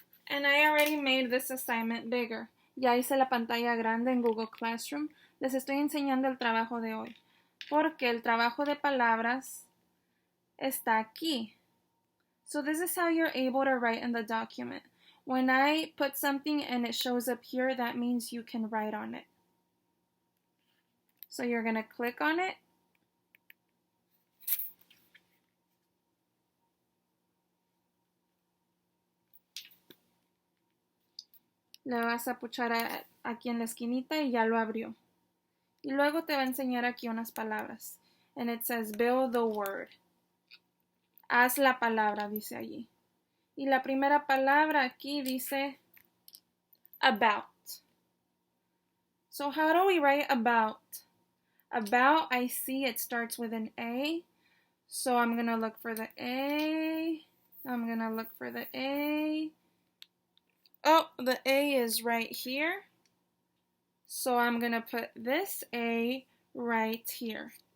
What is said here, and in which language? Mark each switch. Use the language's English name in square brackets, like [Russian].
[English] And I already made this assignment bigger. [Spanish] Ya hice la pantalla grande en Google Classroom. Les estoy enseñando el trabajo de hoy, porque el trabajo de palabras está aquí. [English] So this is how you're able to write in the document. When I put something and it shows up here, that means you can write on it. So you're going to click on it. [Spanish] Le vas a puchar aquí en la esquinita y ya lo abrió. Y luego te va a enseñar aquí unas palabras. [English] And it says, build the word. [Spanish] Haz la palabra, dice allí. Y la primera palabra aquí dice about. [English] So how do we write about? About, I see it starts with an A. So I'm going to look for the A. I'm going to look for the A. Oh, the A is right here. So I'm going to put this A right here.